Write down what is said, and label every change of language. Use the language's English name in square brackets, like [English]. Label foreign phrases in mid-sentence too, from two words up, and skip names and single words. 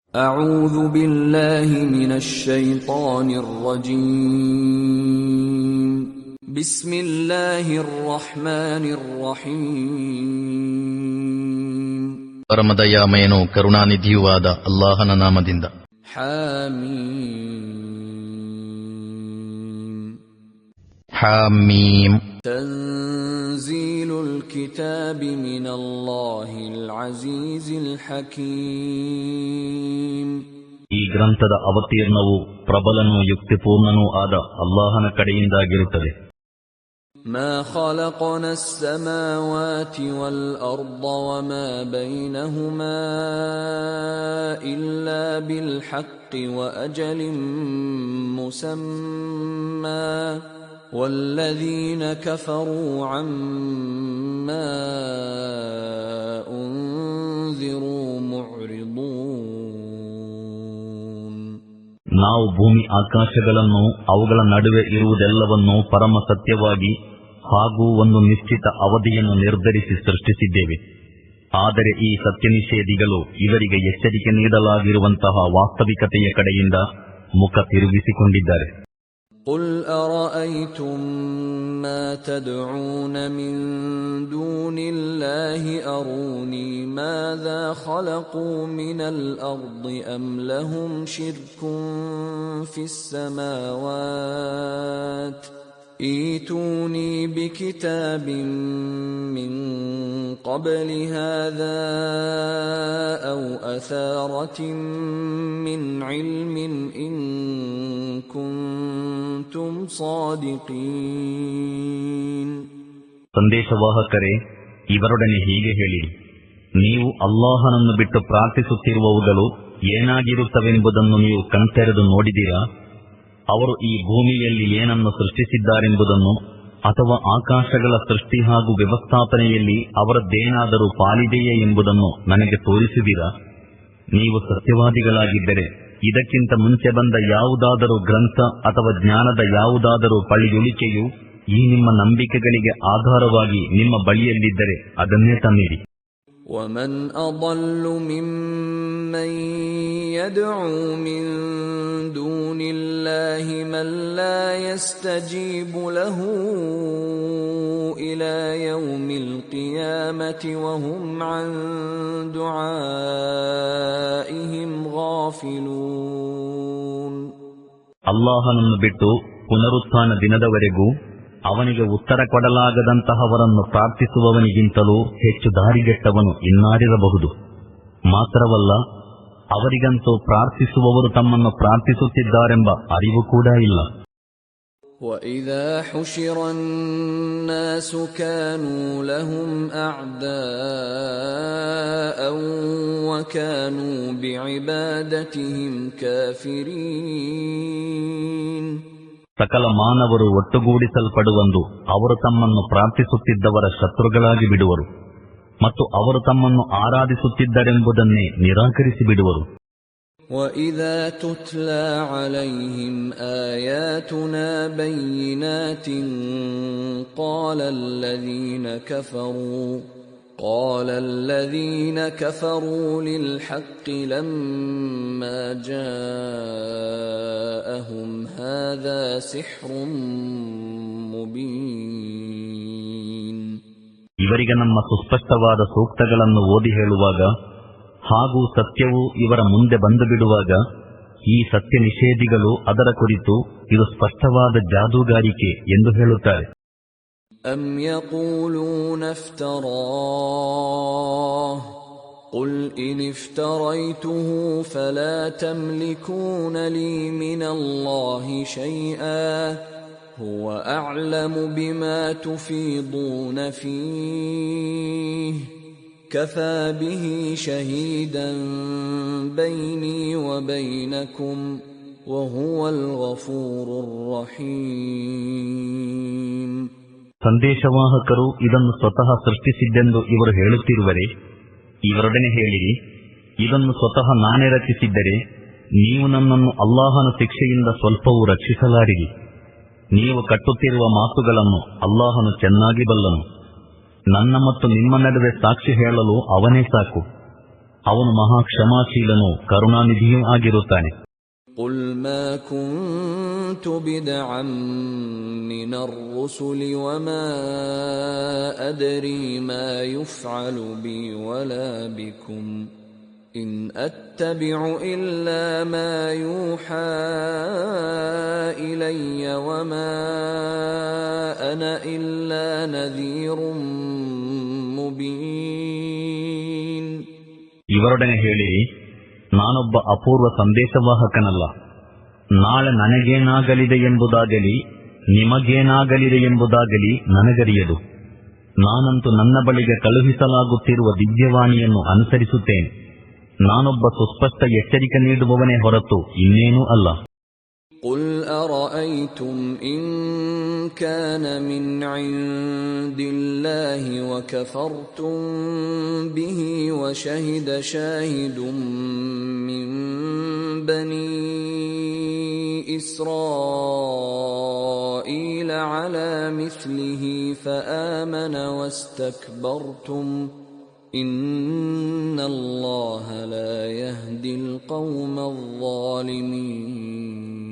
[Arabic] أعوذ بالله من الشيطان الرجيم بسم الله الرحمن الرحيم [Kannada] ಪರಮದಯಾಮಯನೂ ಕರುಣಾನಿಧಿಯೂ ಆದ ಅಲ್ಲಾಹನ ನಾಮದಿಂದ. [Arabic] حم تنزيل الكتاب من الله العزيز الحكيم. [Kannada] ಈ ಗ್ರಂಥದ ಅವತೀರ್ಣವು ಪ್ರಬಲನೂ ಯುಕ್ತಿಪೂರ್ಣನೂ ಆದ ಅಲ್ಲಾಹನ ಕಡೆಯಿಂದಾಗಿರುತ್ತದೆ. [Arabic] ما خلقنا السماوات والأرض وما بينهما إلا بالحق وأجل مسمى والذين كفروا عما أنذروا معرضون. [Kannada] ನಾವು ಭೂಮಿ ಆಕಾಶಗಳನ್ನು ಅವುಗಳ ನಡುವೆ ಇರುವುದೆಲ್ಲವನ್ನೂ ಪರಮ ಸತ್ಯವಾಗಿ ಹಾಗೂ ಒಂದು ನಿಶ್ಚಿತ ಅವಧಿಯನ್ನು ನಿರ್ಧರಿಸಿ ಸೃಷ್ಟಿಸಿದ್ದೇವೆ. ಆದರೆ ಈ ಸತ್ಯನಿಷೇಧಿಗಳು ಇವರಿಗೆ ಎಚ್ಚರಿಕೆ ನೀಡಲಾಗಿರುವಂತಹ ವಾಸ್ತವಿಕತೆಯ ಕಡೆಯಿಂದ ಮುಖ ತಿರುಗಿಸಿಕೊಂಡಿದ್ದಾರೆ. [Arabic] قُلْ أَرَأَيْتُمْ مَا تَدْعُونَ مِن دُونِ اللَّهِ أَرُونِي مَاذَا خَلَقُوا مِنَ الْأَرْضِ أَمْ لَهُمْ شِرْكٌ فِي السَّمَاوَاتِ ائْتُونِي بِكِتَابٍ مِّن قَبْلِ هَذَا أَوْ أَثَارَةٍ مِّنْ عِلْمٍ إِن كُنتُمْ صَادِقِينَ. [Kannada] ಸಂದೇಶವಾಹಕರೇ, ಇವರೊಡನೆ ಹೀಗೆ ಹೇಳಿರಿ, ನೀವು ಅಲ್ಲಾಹನನ್ನು ಬಿಟ್ಟು ಪ್ರಾರ್ಥಿಸುತ್ತಿರುವವುಗಳು ಏನಾಗಿರುತ್ತವೆಂಬುದನ್ನು ನೀವು ಕಣ್ತೆರೆದು ನೋಡಿದಿರಾ? ಅವರು ಈ ಭೂಮಿಯಲ್ಲಿ ಏನನ್ನು ಸೃಷ್ಟಿಸಿದ್ದಾರೆಂಬುದನ್ನು ಅಥವಾ ಆಕಾಶಗಳ ಸೃಷ್ಟಿ ಹಾಗೂ ವ್ಯವಸ್ಥಾಪನೆಯಲ್ಲಿ ಅವರದ್ದೇನಾದರೂ ಪಾಲಿದೆಯೇ ಎಂಬುದನ್ನು ನನಗೆ ತೋರಿಸುವಿರಾ? ನೀವು ಸತ್ಯವಾದಿಗಳಾಗಿದ್ದರೆ ಇದಕ್ಕಿಂತ ಮುಂಚೆ ಬಂದ ಯಾವುದಾದರೂ ಗ್ರಂಥ ಅಥವಾ ಜ್ಞಾನದ ಯಾವುದಾದರೂ ಪಳಿಯುಳಿಕೆಯು ಈ ನಿಮ್ಮ ನಂಬಿಕೆಗಳಿಗೆ ಆಧಾರವಾಗಿ ನಿಮ್ಮ ಬಳಿಯಲ್ಲಿದ್ದರೆ ಅದನ್ನೇ ತನ್ನಿರಿ. [Arabic] وَمَنْ أَضَلُّ مِمَّنْ يَدْعُو مِنْ دُونِ اللَّهِ مَنْ لَا يَسْتَجِيبُ لَهُ إِلَى يَوْمِ الْقِيَامَةِ وَهُمْ عَنْ دُعَائِهِمْ غَافِلُونَ. [Kannada] ಅಲ್ಲಾಹನನ್ನು ಬಿಟ್ಟು ಪುನರುತ್ಥಾನ ದಿನದವರೆಗೂ ಅವನಿಗೆ ಉತ್ತರ ಕೊಡಲಾಗದಂತಹವರನ್ನು ಪ್ರಾರ್ಥಿಸುವವನಿಗಿಂತಲೂ ಹೆಚ್ಚು ದಾರಿಗೆಟ್ಟವನು ಇನ್ನಾರಿರಬಹುದು. ಮಾತ್ರವಲ್ಲ, ಅವರಿಗಂತೂ ಪ್ರಾರ್ಥಿಸುವವರು ತಮ್ಮನ್ನು ಪ್ರಾರ್ಥಿಸುತ್ತಿದ್ದಾರೆಂಬ ಅರಿವು ಕೂಡ ಇಲ್ಲ. [Arabic] وَإِذَا حُشِرَ النَّاسُ كَانُوا لَهُمْ أَعْدَاءً وَكَانُوا بِعِبَادَتِهِمْ كَافِرِينَ. [Kannada] ಸಕಲ ಮಾನವರು ಒಟ್ಟುಗೂಡಿಸಲ್ಪಡುವಂದು ಅವರು ತಮ್ಮನ್ನು ಪ್ರಾರ್ಥಿಸುತ್ತಿದ್ದವರ ಶತ್ರುಗಳಾಗಿ ಬಿಡುವರು ಮತ್ತು ಅವರು ತಮ್ಮನ್ನು ಆರಾಧಿಸುತ್ತಿದ್ದರೆಂಬುದನ್ನೇ ನಿರಾಕರಿಸಿ ಬಿಡುವರು. [Arabic] وَإِذَا تُتْلَى عَلَيْهِمْ آيَاتُنَا بَيِّنَاتٍ قال الذين كفروا للحق لما جاءهم هذا سحر مبين. [Kannada] ಇವರಿಗೆ ನಮ್ಮ ಸುಸ್ಪಷ್ಟವಾದ ಸೂಕ್ತಗಳನ್ನು ಓದಿ ಹೇಳುವಾಗ ಹಾಗೂ ಸತ್ಯವು ಇವರ ಮುಂದೆ ಬಂದು ಬಿಡುವಾಗ ಈ ಸತ್ಯ ನಿಷೇಧಿಗಳು ಅದರ ಕುರಿತು ಇದು ಸ್ಪಷ್ಟವಾದ ಜಾದೂಗಾರಿಕೆ ಎಂದು ಹೇಳುತ್ತಾರೆ. [Arabic] أَمْ يَقُولُونَ افْتَرَاهُ قُلْ إِنِ افْتَرَيْتُهُ فَلَا تَمْلِكُونَ لِي مِنَ اللَّهِ شَيْئًا هُوَ أَعْلَمُ بِمَا تُفِيضُونَ فِيهِ كَفَى بِهِ شَهِيدًا بَيْنِي وَبَيْنَكُمْ وَهُوَ الْغَفُورُ الرَّحِيمُ. [Kannada] ಸಂದೇಶವಾಹಕರು ಇದನ್ನು ಸ್ವತಃ ಸೃಷ್ಟಿಸಿದ್ದೆಂದು ಇವರು ಹೇಳುತ್ತಿರುವರೆ, ಇವರೊಡನೆ ಹೇಳಿರಿ, ಇದನ್ನು ಸ್ವತಃ ನಾನೇ ರಚಿಸಿದ್ದರೆ ನೀವು ನನ್ನನ್ನು ಅಲ್ಲಾಹನ ಶಿಕ್ಷೆಯಿಂದ ಸ್ವಲ್ಪವೂ ರಕ್ಷಿಸಲಾರಿರಿ. ನೀವು ಕಟ್ಟುತ್ತಿರುವ ಮಾತುಗಳನ್ನು ಅಲ್ಲಾಹನು ಚೆನ್ನಾಗಿ ಬಲ್ಲನು. ನನ್ನ ಮತ್ತು ನಿಮ್ಮ ನಡುವೆ ಸಾಕ್ಷಿ ಹೇಳಲು ಅವನೇ ಸಾಕು. ಅವನು ಮಹಾ ಕ್ಷಮಾಶೀಲನೂ ಕರುಣಾನಿಧಿಯೂ ಆಗಿರುತ್ತಾನೆ. [Arabic] قل ما كنت بدعا من الرسل وما أدري ما يفعل بي ولا بكم إن أتبع إلا ما يوحى إلي وما أنا إلا نذير مبين. [Kannada] ಇವರೊಡನೆ ಹೇಳಿರಿ, ನಾನೊಬ್ಬ ಅಪೂರ್ವ ಸಂದೇಶವಾಹಕನಲ್ಲ. ನಾಳೆ ನನಗೇನಾಗಲಿದೆ ಎಂಬುದಾಗಲಿ ನಿಮಗೇನಾಗಲಿದೆ ಎಂಬುದಾಗಲಿ ನನಗರಿಯದು. ನಾನಂತೂ ನನ್ನ ಬಳಿಗೆ ಕಳುಹಿಸಲಾಗುತ್ತಿರುವ ದಿವ್ಯವಾಣಿಯನ್ನು ಅನುಸರಿಸುತ್ತೇನೆ. ನಾನೊಬ್ಬ ಸುಸ್ಪಷ್ಟ ಎಚ್ಚರಿಕೆ ನೀಡುವವನೇ ಹೊರತು ಇನ್ನೇನೂ ಅಲ್ಲ. [Arabic] قل أرأيتم إن كان من عند الله وكفرتم به وشهد شاهد من بني إسرائيل على مثله فآمن واستكبرتم إن الله لا يهدي القوم الظالمين.